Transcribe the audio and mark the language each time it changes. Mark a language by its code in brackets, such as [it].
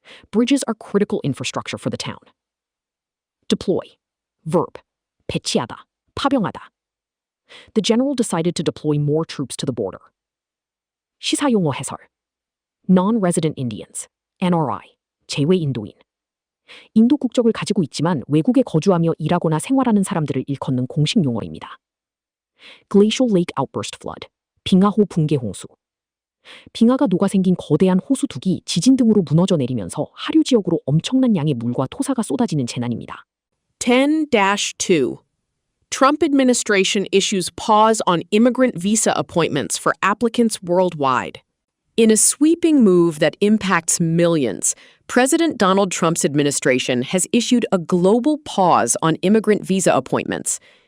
[en] Bridges are critical infrastructure for the town. Deploy. Verb. 배치하다, 파병하다. The general decided to deploy more troops to the border. [ko] 시사용어 해설. [en] Non-resident Indians, NRI, 제외 인도인. [ko] 인도 국적을 가지고 있지만 외국에 거주하며 일하거나 생활하는 사람들을 일컫는 공식 용어입니다. [en] Glacial Lake Outburst Flood, 빙하호 붕괴 홍수. [ko] 빙하가 녹아 생긴 거대한 호수 둑이 지진 등으로 무너져 내리면서 하류 지역으로 엄청난 양의 물과 토사가 쏟아지는 재난입니다. [en] 10-2. Trump administration issues pause on immigrant visa appointments for applicants worldwide. In a sweeping move that impacts millions, President Donald Trump's administration has issued a global pause on immigrant visa appointments.